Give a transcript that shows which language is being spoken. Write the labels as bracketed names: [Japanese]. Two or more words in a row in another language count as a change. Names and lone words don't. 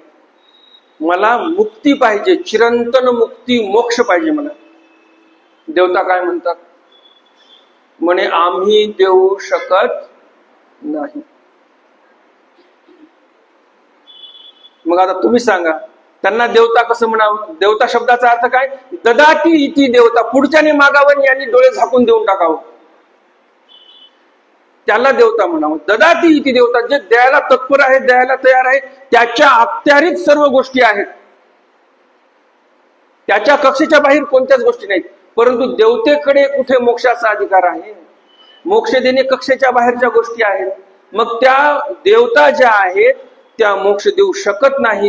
[Marathi] मला मुक्ती पाहिजे, चिरंतन मुक्ती, मोक्ष पाहिजे मला. देवता काय म्हणतात? म्हणे आम्ही देऊ शकत नाही. मग आता तुम्ही सांगा, त्यांना देवता कसं म्हणावं? देवता शब्दाचा अर्थ काय? [Sanskrit] ददाती इति देवता. [Marathi] पुढच्याने मागावं, यांनी डोळे झाकून देऊन टाकावं, त्याला देवता म्हणावं. [Sanskrit] ददाती इति देवता, [Marathi] जे द्यायला तत्पर आहे, द्यायला तयार आहे, त्याच्या अखत्यारीत सर्व गोष्टी आहेत. त्याच्या कक्षेच्या बाहेर कोणत्याच गोष्टी नाहीत. परंतु देवतेकडे कुठे मोक्षाचा अधिकार आहे? मोक्ष देणे कक्षेच्या बाहेरच्या गोष्टी आहेत. मग त्या देवता ज्या आहेत त्या मोक्ष देऊ शकत नाहीत.